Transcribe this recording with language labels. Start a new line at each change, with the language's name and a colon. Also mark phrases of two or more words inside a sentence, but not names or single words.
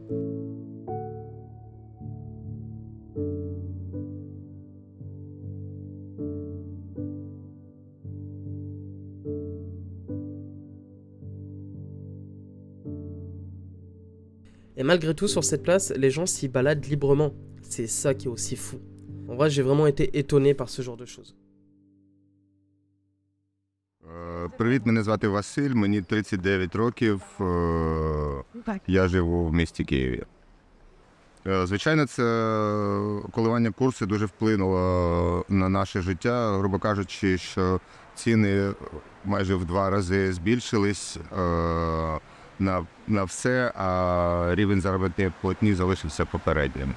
French: Et malgré tout, sur cette place, les gens s'y baladent librement. C'est ça qui est aussi fou. En vrai, j'ai vraiment été étonné par ce genre de choses.
Ukrainian: Привіт, мене звати Василь, мені 39 років, я живу в місті Києві. Звичайно, це коливання курсу дуже вплинуло на наше життя, грубо кажучи, що ціни майже в 2 рази збільшились на все, а рівень заробітної платні залишився попереднім.